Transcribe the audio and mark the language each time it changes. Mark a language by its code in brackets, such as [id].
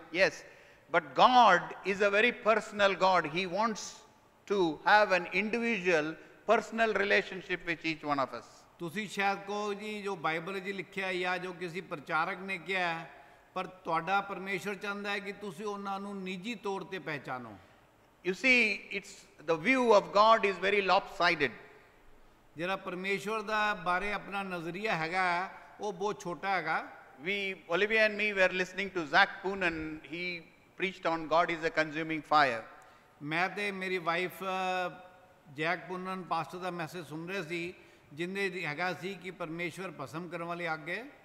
[en] Yes, but God is a very personal God. He wants to have an individual personal relationship with each one of us. [pa] ਤੁਸੀਂ ਸ਼ਾਇਦ ਕਹੋ ਜੀ ਜੋ Bible 'ਚ ਲਿਖਿਆ ਜਾਂ ਜੋ ਕਿਸੇ ਪ੍ਰਚਾਰਕ ਨੇ ਕਿਹਾ ਪਰ ਤੁਹਾਡਾ ਪਰਮੇਸ਼ਵਰ ਚਾਹੁੰਦਾ ਹੈ ਕਿ ਤੁਸੀਂ ਉਹਨਾਂ ਨੂੰ ਨਿੱਜੀ ਤੌਰ ਤੇ ਪਹਿਚਾਨੋ [en] You see, the view of God is very lopsided. [pa] ਜਿਹੜਾ ਪਰਮੇਸ਼ਵਰ ਦਾ ਬਾਰੇ ਆਪਣਾ ਨਜ਼ਰੀਆ ਹੈਗਾ ਉਹ ਬਹੁਤ ਛੋਟਾ ਹੈਗਾ [en] Olivia and me were listening to Zach Poonen. He preached on God is a consuming fire. [pa] ਮੈਂ ਤੇ ਮੇਰੀ ਵਾਈਫ ਜੈਕ ਪੁੰਨਨ ਪਾਸਟਰ ਦਾ ਮੈਸੇਜ ਸੁਣ ਰਹੇ ਸੀ ਜਿੰਦੇ ਹੈਗਾ ਸੀ ਕਿ ਪਰਮੇਸ਼ਵਰ ਭਸਮ ਕਰਨ ਵਾਲੀ ਅੱਗ ਹੈ